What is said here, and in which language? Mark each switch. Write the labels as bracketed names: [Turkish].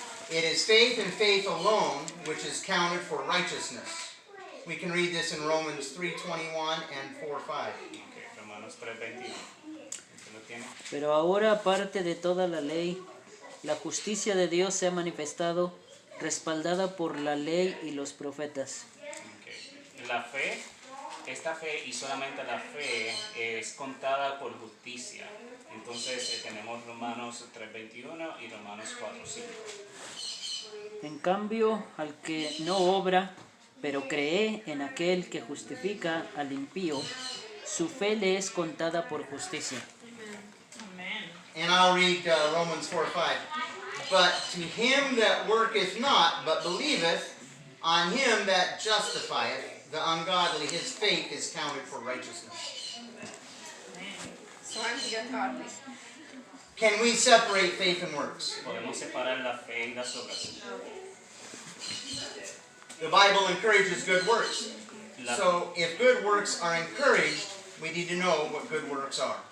[English] It is faith and faith alone which is counted for righteousness. We can read this in Romans 3:21 and 4:5. [Spanish] Okay, Romanos 3:21. ¿Usted lo tiene? Pero ahora, aparte de toda la ley, la justicia de Dios se ha manifestado, respaldada por la ley y los profetas. Okay. La fe, esta fe y solamente la fe es contada por justicia. Entonces tenemos Romanos 3:21 y Romanos 4:5. En cambio, al que no obra, pero cree en aquel que justifica al impío, su fe le es contada por justicia. [English] And I'll read Romans 4:5. But to him that worketh not, but believeth on him that justifieth the ungodly, his faith is counted for righteousness. So I'm the ungodly. Can we separate faith and works? [Spanish] Podemos separar la fe y las obras. [English] The Bible encourages good works. [Spanish] La, [English] So if good works are encouraged, we need to know what good works are.